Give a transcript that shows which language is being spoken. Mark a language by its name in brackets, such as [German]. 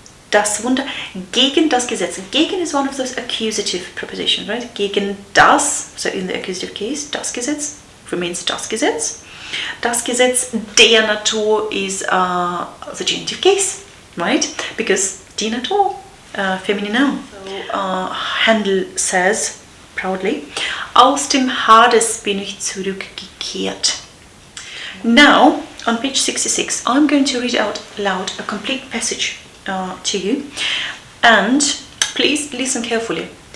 [German] Das Wunder gegen das Gesetz. [English] Gegen is one of those accusative prepositions, right? [German] Gegen das, [English] so in the accusative case, [German] das Gesetz remains das Gesetz. Das Gesetz der Natur [English] is the genitive case, right? Because [German] die Natur, [English] feminine noun. So, Händel says proudly, [German] aus dem Hades bin ich zurückgekehrt. [English] Now, on page 66, I'm going to read out loud a complete passage to you, and please listen carefully.